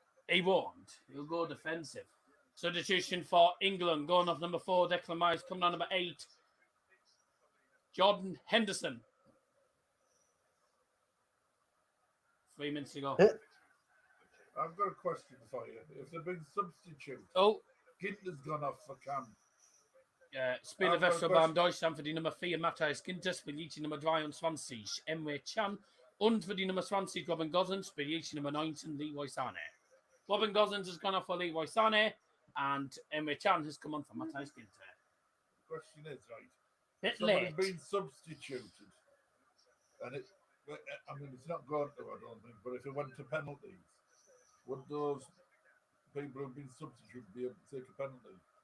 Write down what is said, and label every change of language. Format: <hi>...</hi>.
<en>He won't. He'll go defensive. Substitution for England, going off number 4, Declan Rice, coming on number 8, Jordan Henderson. 3 minutes to go. I've got a question for you. If they've been substituted, Ginter's gone off for Cam.</en> <de>Spelar efter beim Deutschland für die Nummer 4 Matthias Ginter spielt die Nummer 23 Emre Can und für die Nummer 20 Robin Gosens spielt die Nummer 19 Leroy Sané.</de> <en>Robin Gosens has gone off for Leroy Sané and Emre Can has come on for Matthias Ginter. The question is, right, Somebody's been substituted and it's not going to, I don't think, but if it went to penalties, would those people who've been substituted be able to take a penalty?</en>